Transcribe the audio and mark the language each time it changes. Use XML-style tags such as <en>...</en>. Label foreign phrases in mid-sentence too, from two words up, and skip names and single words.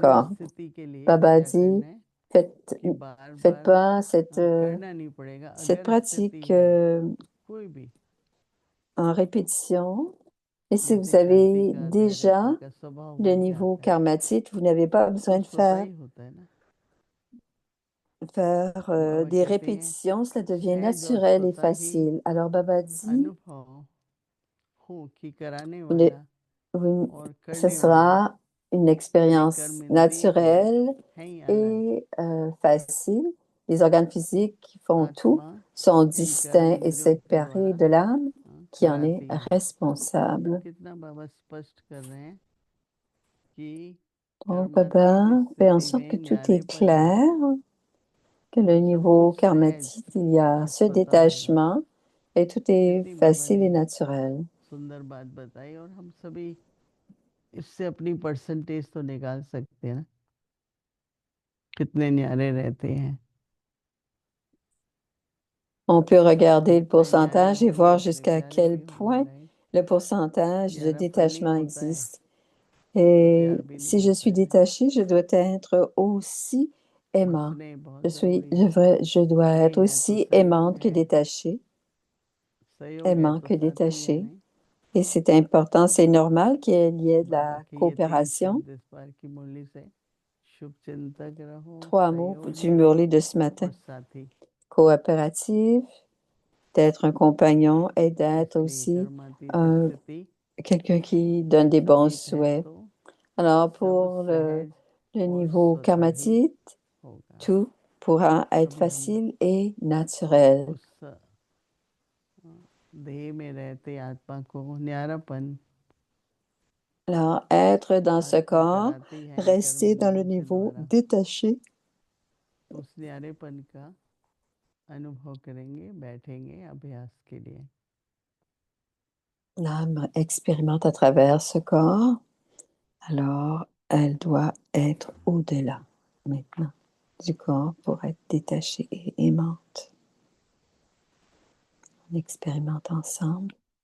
<hi>न्यारी</hi> <fr>corps.</fr> <hi>स्थिति के लिए</hi> <fr>Baba</fr> <hi>क्या</hi> <fr>dit,</fr> <hi>करना है</hi> <fr>faites,</fr> <hi>कि बार</hi> <fr>faites</fr> <hi>बार</hi> <fr>pas</fr> <hi>करना नहीं पड़ेगा।</hi> <fr>cette</fr> <hi>अगर स्थिति</hi> <fr>pratique</fr> <hi>है कोई भी,</hi> <fr>en répétition. Et si</fr> <hi>जैसे</hi> <fr>vous</fr> <hi>कार्तिक</hi> <fr>avez</fr> <hi>का</hi> <fr>déjà</fr> <hi>दयादत्ता का स्वभाव</hi> <fr>le</fr> <hi>बन</hi> <fr>niveau</fr> <hi>जाता है</hi> <fr>karmatique, vous n'avez pas</fr> <hi>तो</hi> <fr>besoin de</fr> <hi>कुछ होता</hi> <fr>faire,</fr> <hi>ही होता है ना।</hi> <fr>faire</fr> <hi>तो बाबा</hi> <fr>des</fr> <hi>कहते हैं</hi> <fr>répétitions, cela devient</fr> <hi>सहज और</hi> <fr>naturel et</fr> <hi>स्वतः ही</hi> <fr>facile. Alors Baba dit,</fr> <hi>अनुभव हो कि कराने</hi> <fr>vous ne-</fr> <hi>वाला और</hi> <fr>ce</fr> <hi>करने वाला</hi> <fr>sera une</fr> <hi>में</hi> <fr>expérience</fr> <hi>कर्म इंद्रिय जो</hi> <fr>naturelle</fr> <hi>है ही अलग।</hi> <fr>et facile. Les organes physiques qui font tout</fr> <hi>आत्मा</hi> <fr>sont</fr> <hi>इन कर्म</hi> <fr>distincts et</fr> <hi>इंद्रियों के</hi> <fr>séparés</fr> <hi>द्वारा</hi> <fr>de l'âme qui en est</fr> <hi>कराती है।</hi> <fr>responsable.</fr> <hi>कितना बाबा स्पष्ट कर रहे हैं कि</hi> <fr>Donc</fr> <hi>कर्मातीत</hi> <fr>Baba fait en</fr> <hi>स्थिति</hi> <fr>sorte que</fr> <hi>में</hi> <fr>tout est</fr> <hi>न्यारेपन है</hi> <fr>clair, que</fr> <hi>और</hi> <fr>le</fr> <hi>सब</hi> <fr>niveau</fr> <hi>कुछ सहज</hi> <fr>karmatique, il y a</fr> <hi>और</hi> <fr>ce</fr> <hi>स्वतः होगा।</hi> <fr>détachement et tout est</fr> <hi>कितनी बाबा</hi> <fr>facile et</fr> <hi>ने</hi> <fr>naturel.</fr> <hi>सुंदर बात बताई और हम सभी इससे अपनी परसेंटेज तो निकाल सकते हैं ना, कितने न्यारे रहते हैं।</hi> <fr>On peut regarder le</fr> <hi>जितने न्यारे</hi> <fr>pourcentage et</fr> <hi>होंगे</hi> <fr>voir</fr> <hi>उतने</hi> <fr>jusqu'à</fr> <hi>प्यारे</hi> <fr>quel</fr> <hi>भी होंगे,</hi> <fr>point</fr> <hi>राइट।</hi> <fr>le pourcentage de</fr> <hi>न्यारापन नहीं</hi> <fr>détachement</fr> <hi>होता है</hi> <fr>existe.</fr> <hi>तो</hi> <fr>Et</fr> <hi>प्यार भी नहीं</hi> <fr>si je</fr> <hi>होता</hi> <fr>suis</fr> <hi>है।</hi> <fr>détachée, je dois être aussi</fr> <hi>और</hi> <fr>aimant.</fr> <hi>स्नेह बहुत</hi> <fr>Je suis,</fr> <hi>जरूरी</hi> <fr>je,</fr> <hi>है।</hi> <fr>je dois être</fr> <hi>स्नेह है तो</hi> <fr>aussi</fr> <hi>सहयोग</hi> <fr>aimante que</fr> <hi>है,</hi> <fr>détachée,</fr> <hi>सहयोग है</hi> <fr>aimant</fr> <hi>तो</hi> <fr>que</fr> <hi>साथी है,</hi> <fr>détachée.</fr> <hi>नहीं।</hi> <fr>Et c'est important, c'est normal qu'il y ait de</fr> <hi>बाबा</hi> <fr>la</fr> <hi>के ये 3</hi> <fr>coopération.</fr> <hi>शब्द इस बार की मुरली से, शुभ चिंतक रहो,</hi> <fr>3 mots du</fr> <hi>सहयोगी</hi> <fr>Murli de ce</fr> <hi>और</hi> <fr>matin.</fr> <hi>साथी।</hi> <fr>Coopérative, d'être un compagnon et d'être</fr> <hi>इसलिए</hi> <fr>aussi</fr> <hi>कर्मातीत स्थिति</hi> <fr>quelqu'un qui donne des bons</fr> <hi>जीत है</hi> <fr>souhaits.</fr> <hi>तो</hi> <fr>Alors,</fr> <hi>सब</hi> <fr>pour</fr> <hi>सहज</hi> <fr>le</fr> <hi>और</hi> <fr>niveau</fr> <hi>स्वतः ही</hi> <fr>karmatique,</fr> <hi>होगा।</hi> <fr>tout pourra être</fr> <hi>अभी हम</hi> <fr>facile et naturel.</fr> <hi>उस देह में रहते आत्मा को न्यारापन</hi> <fr>Alors, être dans ce</fr> <hi>आत्मा</hi> <fr>corps,</fr> <hi>कराती है इन कर्म</hi> <fr>rester dans le</fr> <hi>इंद्रियों के</hi> <fr>niveau</fr> <hi>द्वारा,</hi> <fr>détaché.</fr> <hi>तो उस न्यारेपन का अनुभव करेंगे, बैठेंगे अभ्यास के लिए।</hi> <fr>L'âme expérimente à travers ce corps. Alors, elle doit être au-delà maintenant du corps pour être détachée et aimante. On expérimente ensemble.</fr>